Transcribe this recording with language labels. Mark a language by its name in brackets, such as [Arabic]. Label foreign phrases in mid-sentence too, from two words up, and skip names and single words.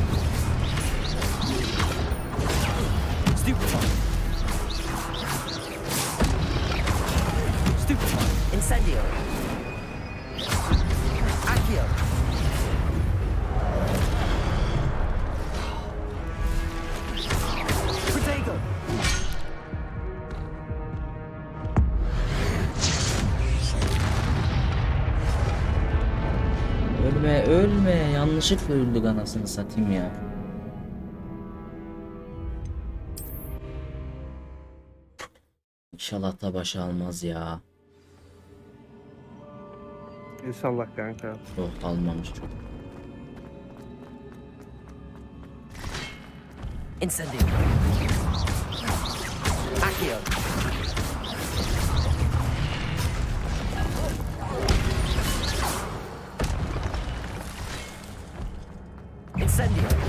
[Latin] Stupefy. Stupefy. Incendio. Accio. Protego. [Turkish] Ölme, ölme. Yanlışlıkla öldük, anasını satayım ya. İnşallah da başa almaz ya. İnşallah kanka. Oh, almamış çok. [Latin] Incendio. Accio. Incendio.